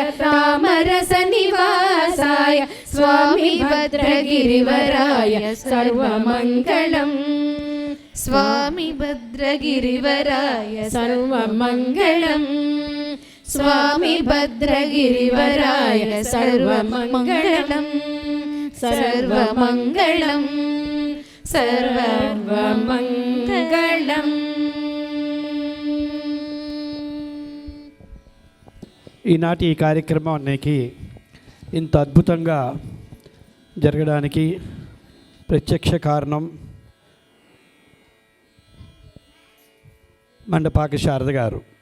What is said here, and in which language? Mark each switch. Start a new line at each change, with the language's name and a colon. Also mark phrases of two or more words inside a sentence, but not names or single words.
Sanskrit: तामरसनिवासाय स्वामी भद्रगिरिवराय सर्वमङ्गलम् स्वामी भद्रगिरिवराय सर्वमङ्गलम् स्वामी भद्रगिरिवराय सर्वमङ्गलम् सर्वमङ्गलम् सर्वमङ्गलम्
Telugu: ఈనాటి ఈ కార్యక్రమానికి ఇంత అద్భుతంగా జరగడానికి ప్రత్యక్ష కారణం మండపాక శారద గారు.